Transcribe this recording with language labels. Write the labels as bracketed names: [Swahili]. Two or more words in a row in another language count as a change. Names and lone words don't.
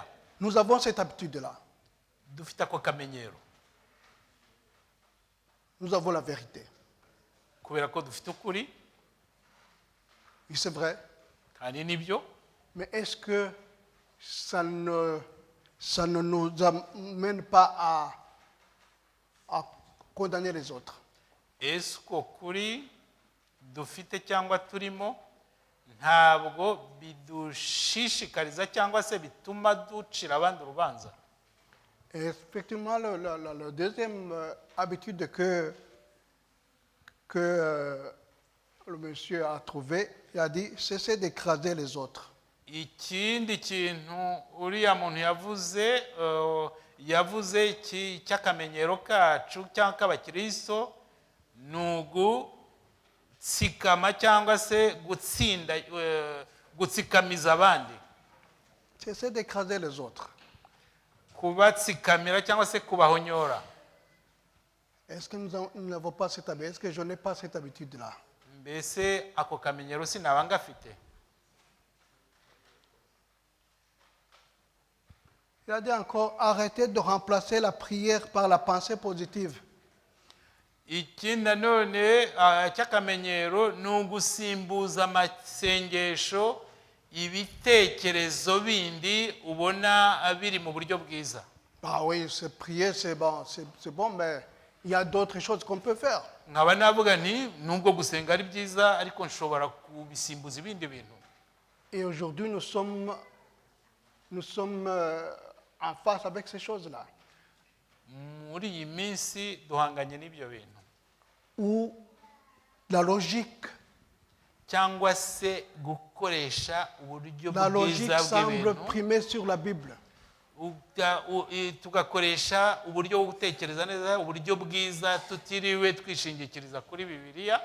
[French] Nous avons cette habitude-là. [Kinyarwanda] Dufite ako kamenyero [French] Nous avons la vérité. [Kinyarwanda] kubera ko dufite ukuri [French] Et c'est vrai. [Kinyarwanda] kandi nibyo, [French] Mais est-ce que ça ne nous amène pas à condamner les autres? [Kinyarwanda] ese uko kuri dufite cyangwa turimo ntabwo bidushishikariza cyangwa se bituma ducira abandi urubanza? [French] Et effectivement, la deuxième habitude que le monsieur a trouvée, il a dit, cessez d'écraser les autres. [Kinyarwanda] ikindi kintu uriya muntu yavuze cy'akamenyero kacu cyangwa k'abakristo ni ugutsikama cyangwa se gutsikamiza abandi. [French] Cessez d'écraser les autres. [Kinyarwanda] Kubatsikamira cyangwa se kubahonyora. [French] Est-ce que nous n'avons pas cette habitude? Est-ce que je n'ai pas cette habitude-là? [Kinyarwanda] Mbese ako kamenyero sinaba ngafite? [French] Il a dit encore, arrêtez de remplacer la prière par la pensée positive. [Kinyarwanda] Ikindi nanone cy'akamenyero ni ugusimbuza amasengesho ibitekerezo bindi ubona biri mu buryo bwiza. [French] Ah oui, c'est prier, c'est bon, mais il y a d'autres choses qu'on peut faire. [Kinyarwanda] nkaba navuga nti nubwo gusenga ari byiza ariko nshobora kubisimbuza ibindi bintu. [French] Et aujourd'hui, nous sommes en face avec ces choses-là. [Kinyarwanda] Muri iyi minsi duhanganye n'ibyo bintu. [French] Où la logique [Kinyarwanda] cyangwa se gukoresha uburyo [French] La logique [Kinyarwanda] bwiza [French] semble [Kinyarwanda] bw'ibintu [French] primer sur la Bible. [Kinyarwanda] tugakoresha uburyo bwo gutekereza neza, uburyo bwiza tutiriwe twishingikiriza kuri Bibiliya.